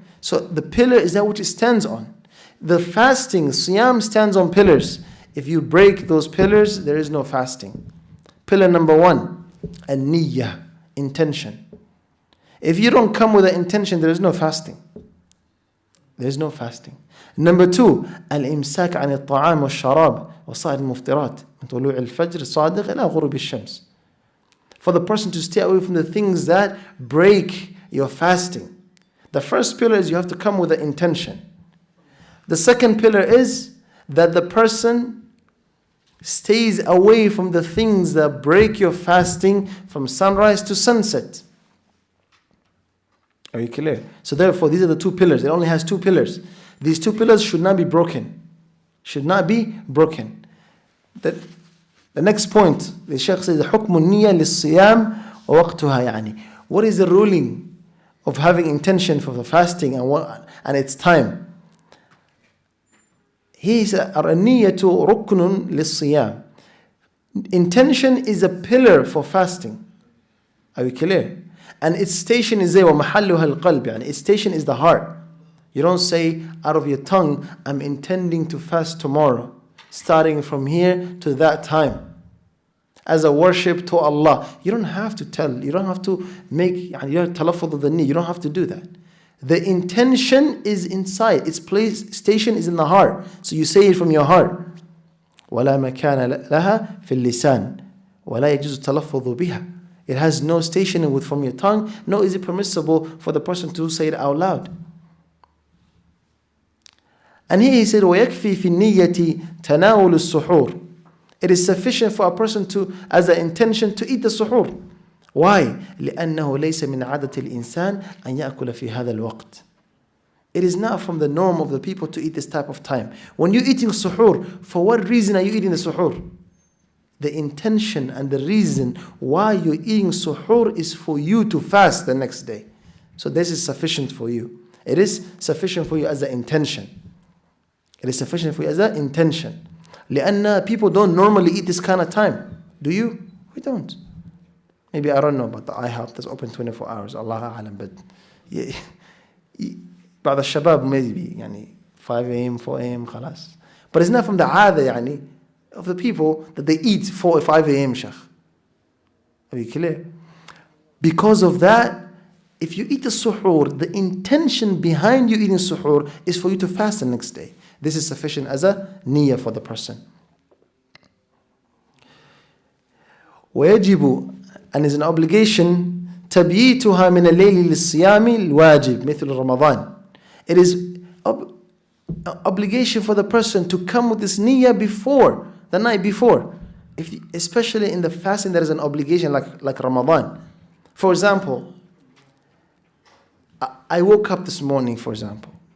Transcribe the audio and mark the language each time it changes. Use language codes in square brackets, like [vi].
[en] So the pillar is that which it stands on. The fasting, siyam, stands on pillars. If you break those pillars, there is no fasting. Pillar number 1, an-niyyah, intention. If you don't come with an intention, there is no fasting. There is no fasting. Number 2, [ar] al-imsak عن الطعام والشراب وصائر المفطرات من طلوع الفجر الصادق إلى غروب الشمس. [en] For the person to stay away from the things that break your fasting. The first pillar is you have to come with an intention. The second pillar is that the person stays away from the things that break your fasting from sunrise to sunset. Are you clear? So therefore, these are the two pillars. It only has two pillars. These two pillars should not be broken. Should not be broken. The next point, the Shaykh says, [ar] حُكْمُ النِّيَّةِ لِلصِّيَامِ وَوَقْتُهَا يعني. [en] What is the ruling of having intention for the fasting and its time? He said, [ar] النِّيَّةُ رُكْنٌ لِلصِّيَامِ. [en] Intention is a pillar for fasting. Are we clear? And its station is there. [ar] وَمَحَلُّهَا الْقَلْبِ يعني. [en] Its station is the heart. You don't say out of your tongue, I'm intending to fast tomorrow, starting from here to that time, as a worship to Allah. You don't have to tell. You don't have to make your talaffuz of the knee. You don't have to do that. The intention is inside. Its place, station is in the heart. So you say it from your heart. [ar] وَلَا مَكَانَ لَهَا فِي اللِّسَانِ وَلَا يَجُوزُ التَّلَفُّظُ بِهَا. [en] It has no station from your tongue, nor is it permissible for the person to say it out loud. And here he said, [ar] وَيَكْفِي فِي النِّيَّةِ تَنَاوُلُ السُّحُورِ. [en] It is sufficient for a person to, as an intention, to eat the suhoor. Why? [ar] لأنه ليس من عادة الإنسان أن يأكل في هذا الوقت. [en] It is not from the norm of the people to eat this type of time. When you're eating suhoor, for what reason are you eating the suhoor? The intention and the reason why you're eating suhoor is for you to fast the next day. So this is sufficient for you. It is sufficient for you as an intention. It is sufficient for you as an intention. [ar] لأن [en] people don't normally eat this kind of time. Do you? We don't. Maybe I don't know about the IHOP that's open 24 hours. Allah A'lam. But yeah, [ar] بعض الشباب [en] maybe [ar] يعني [en] 5 a.m. 4 a.m. خلاص. But it's not from the [ar] عادة يعني [en] of the people that they eat 4 or 5 a.m. Sheikh. Are you clear? Because of that, if you eat the suhoor, the intention behind you eating suhoor is for you to fast the next day. This is sufficient as a niyyah for the person. [ar] ويجب, [en] and is an obligation, [ar] تبييتها من الليل للصيام الواجب مثل رمضان. [en] It is obligation for the person to come with this niyyah before, the night before. Especially in the fasting, there is an obligation like Ramadan. For example, I woke up this morning, for example.